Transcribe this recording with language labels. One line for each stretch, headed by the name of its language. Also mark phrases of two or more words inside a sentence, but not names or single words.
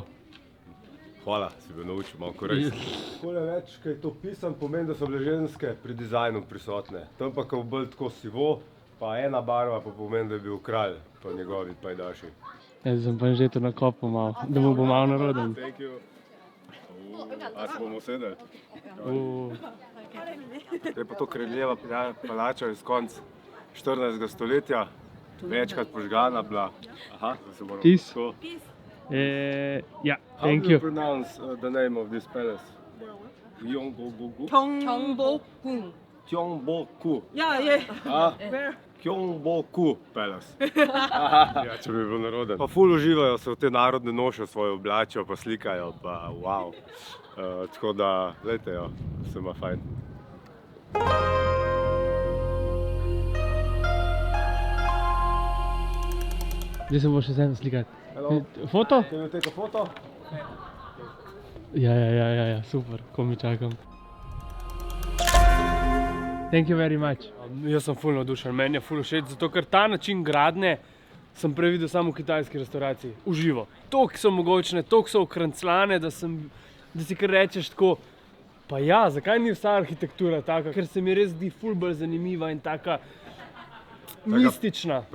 Slovenian: Hvala, si bil naučil malo korejsko. Takole več, kaj je to pisan, pomeni, da so bile ženske pri dizajnu prisotne. Tam pa, ko je bolj tako sivo, pa ena barva, pa pomeni, da je bil kralj, pa njegovi pajdaši. Jaz sem pa že tu na kopu malo, da mu bo malo naroden.
English: Thank you.
Slovenian: A se bomo sedeli? Je pa to kraljeva palača iz konca 14. stoletja, večkrat požgana bila. Aha, da se moramo Peace. tako. Ja,
English: How thank do you you. pronounce the name of this palace? Gyeongbokgung?
Korean: 경복궁.
English: Gyeongbokgung.
Korean: 야, 예.
Slovenian: Gyeongbokgung Palace. Ja, če bi bil naroden. Pa ful uživajo se v te narodne noše, svoje oblačijo, pa slikajo, pa wow. Tako da, glejte jo, se ima fajn. Zdaj se bo še sem slikati.
English: Hello.
Slovenian: Foto?
English: Can you take a photo?
Slovenian: Ja, super, ko mi čakam.
English: Thank you very much.
Slovenian: Jaz sem ful navdušen, meni je ful všeč, zato ker ta način gradnje sem prej videl samo v kitajski restavraciji, v živo. Toliko so mogočne, toliko so okranclane, da si kar rečeš tako, pa ja, zakaj ni vsa arhitektura taka, ker se mi res zdi ful bolj zanimiva in taka mistična.